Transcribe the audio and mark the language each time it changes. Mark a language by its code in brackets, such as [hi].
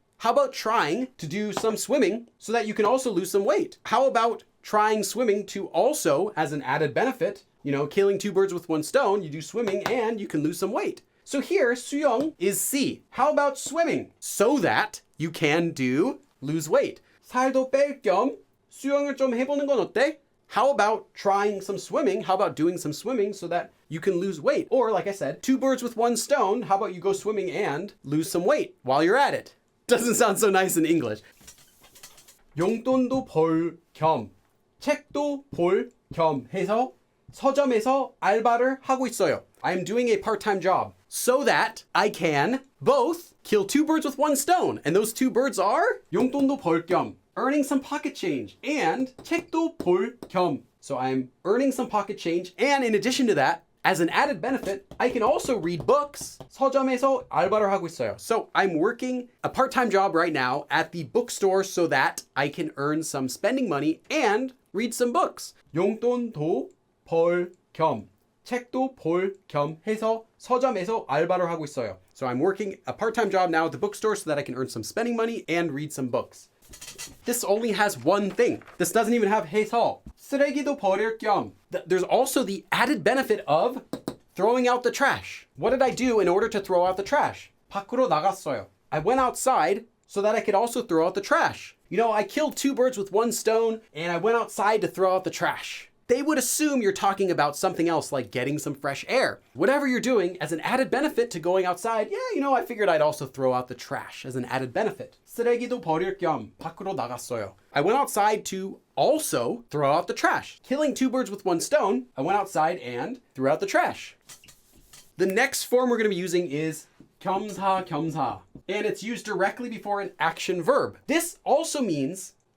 [en] How about trying to do some swimming so that you can also lose some weight? How about trying swimming to also, as an added benefit, you know, killing two birds with one stone, you do swimming and you can lose some weight. So here, 수영 is C. How about swimming? So that you can lose weight. [ko] 살도 뺄 겸 수영을 좀 해보는 건 어때? [en] How about trying some swimming? How about doing some swimming so that you can lose weight? Or like I said, two birds with one stone. How about you go swimming and lose some weight while you're at it? Doesn't sound so nice in English. [ko] 용돈도 벌 겸, 책도 볼 겸 해서 서점에서 알바를 하고 있어요. [en] I am doing a part-time job so that I can both kill two birds with one stone. And those two birds are [ko] 용돈도 벌 겸, [en] earning some pocket change, and [ko] 책도 볼 겸. [en] So I'm earning some pocket change, and in addition to that, as an added benefit, I can also read books. [ko] 서점에서 알바를 하고 있어요. [en] So I'm working a part-time job right now at the bookstore so that I can earn some spending money and read some books. [ko] 용돈도 벌 겸, 책도 볼 겸 해서 서점에서 알바를 하고 있어요. [en] So I'm working a part-time job now at the bookstore so that I can earn some spending money and read some books. This only has one thing. This doesn't even have 해서. [ko] 쓰레기도 버릴 겸. [en] There's also the added benefit of throwing out the trash. What did I do in order to throw out the trash? [ko] 밖으로 나갔어요. [en] I went outside so that I could also throw out the trash. You know, I killed two birds with one stone and I went outside to throw out the trash. They would assume you're talking about something else like getting some fresh air. Whatever you're doing, as an added benefit to going outside, yeah, you know, I figured I'd also throw out the trash as an added benefit. [ko] 쓰레기도 버릴 겸 밖으로 나갔어요. [en] I went outside to also throw out the trash. Killing two birds with one stone, I went outside and threw out the trash. The next form we're going to be using is 겸사겸사, and it's used directly before an action verb. This also means